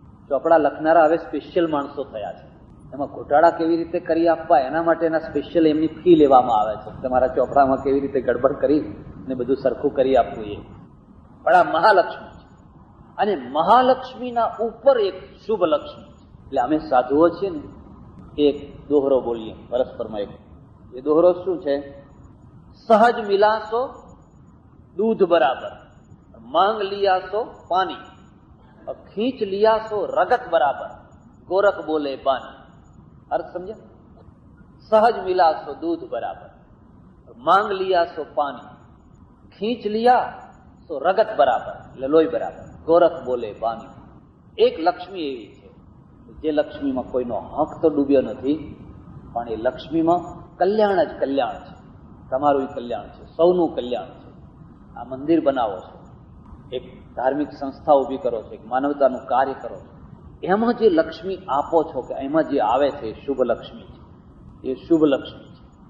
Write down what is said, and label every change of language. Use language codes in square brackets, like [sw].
[gu] ચોપડા લખનારા હવે સ્પેશિયલ માણસો થયા છે. એમાં ઘોટાળા કેવી રીતે કરી આપવા એના માટેના સ્પેશિયલ એમની ફી લેવામાં આવે છે. તમારા ચોપડામાં કેવી રીતે ગડબડ કરી ને બધું સરખું કરી આપવું એ. પણ આ મહાલક્ષ્મી છે. અને મહાલક્ષ્મીના ઉપર એક શુભ લક્ષ્મી છે. એટલે અમે સાધુઓ છીએ ને, એક દોહરો બોલીએ પરસ્પરમાં. એક એ દોહરો શું છે? [hi] સહજ મિલાસો दूध बराबर, मांग लिया सो पानी, और खींच लिया सो रगत बराबर, गोरख बोले बानी. अर्थ समझे? सहज मिला सो दूध बराबर, मांग लिया सो पानी, खींच लिया सो रगत बराबर, [gu] એટલે લોહી બરાબર, [hi] ગોરખ બોલે બાની. [gu] એક લક્ષ્મી એવી છે જે લક્ષ્મીમાં કોઈનો હક તો ડૂબ્યો નથી, પણ એ લક્ષ્મીમાં કલ્યાણ જ કલ્યાણ છે. તમારું કલ્યાણ છે, સૌનું કલ્યાણ છે. આ મંદિર બનાવો છો, એક ધાર્મિક સંસ્થા ઊભી કરો છો, એક માનવતાનું કાર્ય કરો છો, એમાં જે લક્ષ્મી આપો છો કે એમાં જે આવે છે એ શુભ લક્ષ્મી છે. એ શુભ લક્ષ્મી છે.